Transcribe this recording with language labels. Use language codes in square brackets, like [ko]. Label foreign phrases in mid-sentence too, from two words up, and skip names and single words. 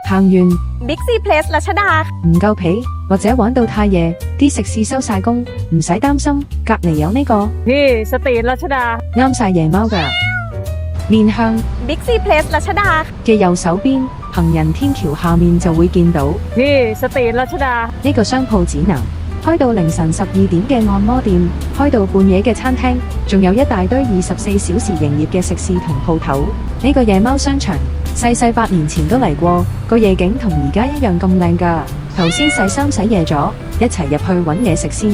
[yue] 行完 บิ๊กซีเพลสรัชดา 唔夠皮，或者玩到太夜，啲食肆收晒工，唔使擔心，隔離有呢個 พี่สตรีทรัชดา 啱晒夜貓㗎。面向 บิ๊กซีเพลสรัชดา 嘅右手邊，行人天橋下面就會見到 พี่สตรีทรัชดา 呢個商鋪指南。開到凌晨12點嘅按摩店，開到半夜嘅餐廳，仲有一大堆24小時營業嘅食肆同鋪頭。呢個夜貓商場，細細8年前都嚟過，個夜景同而家一樣咁靚㗎。頭先洗衫洗夜咗，一齊入去揾嘢食先。